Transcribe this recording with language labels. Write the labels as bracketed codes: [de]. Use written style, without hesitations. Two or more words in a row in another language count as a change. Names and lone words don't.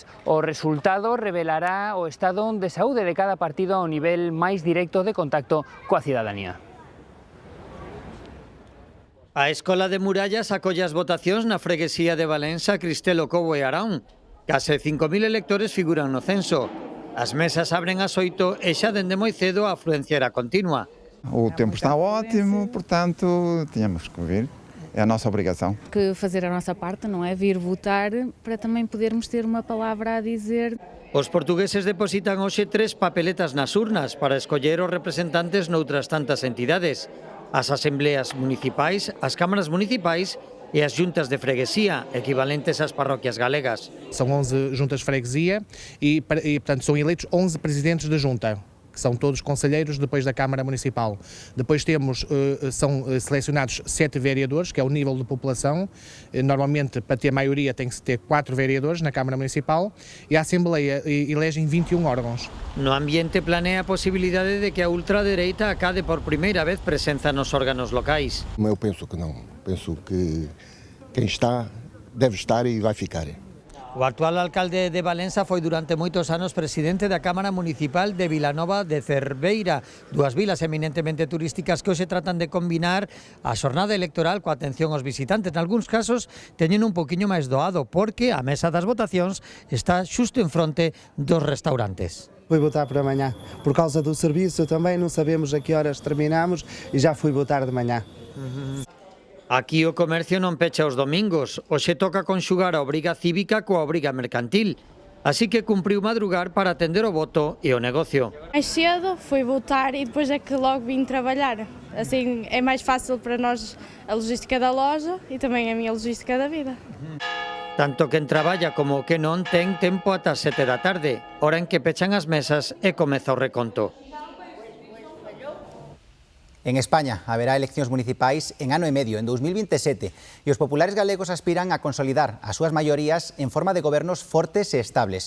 [gl] O resultado revelará o estado de saúde de cada partido ao nivel máis directo de contacto coa cidadanía. A Escola de Murallas acolle as votacións na freguesía de Valença, Cristelo, Cobo e Arón. Case 5.000 electores figuran no censo. As mesas abren ás 8 e xa dende moi cedo a afluencia era continua. [pt] O tempo está ótimo, portanto, tínhamos que vir. É a nossa obrigação. Que fazer a nossa parte, não é? Vir votar para também podermos ter uma palavra a dizer. [gl] Os portugueses depositan hoxe 3 papeletas nas urnas para escoller os representantes noutras tantas entidades. As asembleas municipais, as cámaras municipais e as [pt] juntas de freguesía, [gl] equivalentes ás parroquias galegas. [pt] São 11 juntas de freguesia e portanto, são eleitos 11 presidentes da junta, que são todos conselheiros depois da Câmara Municipal. Depois são selecionados 7 vereadores, que é o nível de população. Normalmente, para ter maioria, tem que se ter 4 vereadores na Câmara Municipal e a Assembleia elegem 21 órgãos. [gl] No ambiente planea a posibilidade de que a ultradereita acade por primeira vez presenza nos órganos locais. [pt] Eu penso que não. Penso que quem está deve estar e vai ficar. [gl] O actual alcalde de Valença foi durante moitos anos presidente da Cámara Municipal de Vilanova de Cerveira, dúas vilas eminentemente turísticas que hoxe tratan de combinar a xornada electoral coa atención aos visitantes. En algúns casos teñen un poquinho máis doado porque a mesa das votacións está xusto en fronte dos restaurantes. [pt] Fui votar para amanhã, por causa do serviço também, não sabemos a que horas terminamos e já fui votar de manhã. [gl] Aquí o comercio non pecha os domingos, hoxe toca conxugar a obriga cívica coa obriga mercantil. Así que cumpriu madrugar para atender o voto e o negocio. [pt] Mais cedo fui votar e depois é que logo vim trabalhar. Assim é máis fácil para nós a logística da loja e também a minha logística da vida. [gl] Tanto quen traballa como que non ten tempo ata 7 da tarde, hora en que pechan as mesas e comeza o reconto. En España haberá eleccións municipais en ano e medio, en 2027, e os populares galegos aspiran a consolidar as súas maiorías en forma de gobernos fortes e estables.